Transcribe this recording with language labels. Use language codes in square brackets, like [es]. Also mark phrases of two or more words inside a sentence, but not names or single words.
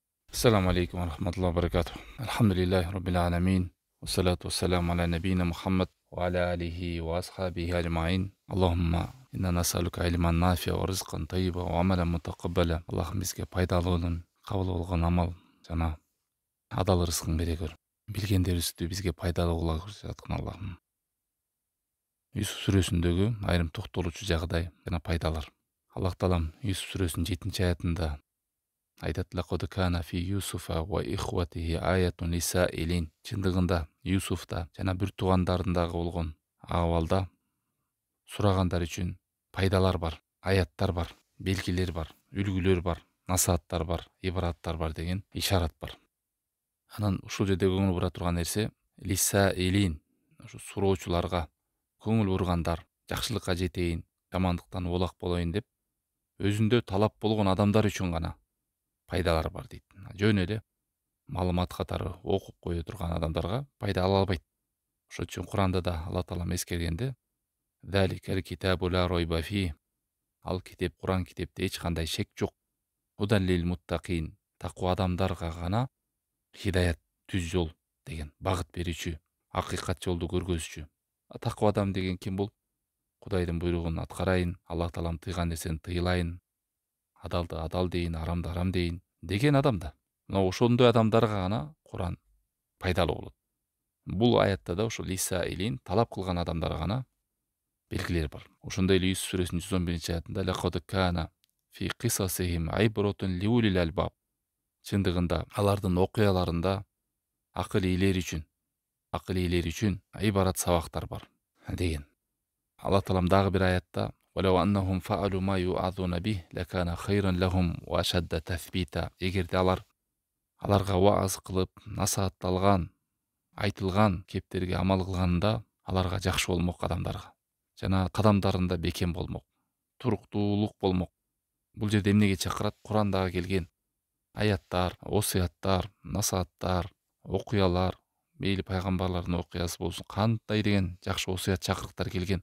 [ar] السلام عليكم ورحمة الله وبركاته. الحمد لله رب العالمين. والصلاة والسلام على نبينا محمد وعلى آله وأصحابه أجمعين. اللهم إنا نسألك علما نافعا ورزقا طيبا وعملا متقبلا. [ky] Allah'ım bizge пайдалуу болон, кабыл болгон амал жана адал рызкын бере көр. Билгендерибизди бизге пайдалуу кыла көр жаткан Аллахым. Юсуф сүрөсүндөгү айрым токтолуучу жагдай жана пайдалар. Аллах Таалам Юсуф сүрөсүнүн 7 аятында айтат: [ar] «لقد كان في يوسف وإخوته آيات للسائلين». [ky] Чындыгында Юсуфта жана бир туугандарындагы болгон абалда сурагандар үчүн пайдалар бар, аяттар бар, белгилер бар, үлгүлөр бар, насааттар бар, ибраттар бар деген ишарат бар. Анан ушул жерде көңүл бура турган нерсе лисаилин, ушу суроочуларга, көңүл бургандар, жакшылыкка жетейин, жамандыктан улак болоюн деп өзүндө талап болгон адамдар үчүн гана пайдалар бар дейт. Жөн эле маалымат катары окуп кое турган адамдарга пайда ала албайт. Ошон үчүн Куранда да Алла Таалам эскергенде: [ar] «ذلك الكتاب لا ريب فيه». [ky] Ал китеп, Куран китепте эч кандай шек жок. [ar] هدى للمتقين. [ky] Таква адамдарга гана хидаят, түз жол деген, багыт берүүчү, акыйкат жолду көргөзүүчү. Таква адам деген ким бул? Кудайдын буйругун аткарайын, Алла Таалам тыйган нерсени тыйлайын, адалды адал дейин, арамды арам дейин деген адам да. Мына ошондой адамдарга гана Куран пайдалуу болот. Бул аятта да ошо лисаилин, талап кылган адамдарга гана белгилер бар. Ошондой эле Юсуф сүрөсүнүн 111 аятында: [ar] «لقد كان في قصصهم عبرة لأولي الألباب». [ky] Чындыгында алардын окуяларында акыл ээлери үчүн ибарат сабактар бар деген. Алла Таалам дагы бир аятта: [ar] «ولو أنهم فعلوا ما يوعظون به لكان خيرا لهم وأشد تثبيتا». [ky] Эгерде аларга вааз кылып, насаатталган, айтылган кептерге амал кылганда аларга жакшы болмок, адамдарга. Жана кадамдарында бекем болмок, туруктуулук болмок. Бул жерде эмнеге чакырат? Курандагы келген аяттар, осуяттар, насааттар, окуялар, мейли пайгамбарлардын окуясы болсун, кандай деген жакшы осуят, чакырыктар келген.